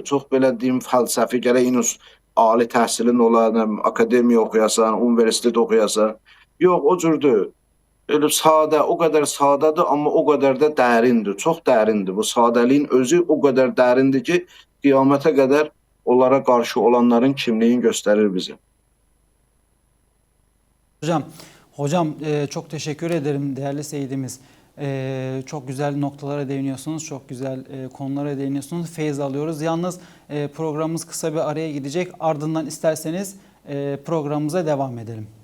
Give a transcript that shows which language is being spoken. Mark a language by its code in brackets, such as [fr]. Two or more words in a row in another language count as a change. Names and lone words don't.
[az] Çox belə deyim, fəlsəfi, gərək ali təhsilin ola, akademiya oxuyasan, universitet oxuyasan. Yox, o cürdür. Elə sadə, o qədər sadədir, amma o qədər də dərindir, çox dərindir. Bu sadəliyin özü o qədər dərindir ki, qiyamətə qədər onlara qarşı olanların kimliyini göstərir bize. [tr] Hocam çok teşekkür ederim değerli seyidimiz. Çok güzel noktalara değiniyorsunuz, çok güzel konulara değiniyorsunuz. Feyiz alıyoruz. Yalnız programımız kısa bir araya gidecek. Ardından isterseniz programımıza devam edelim.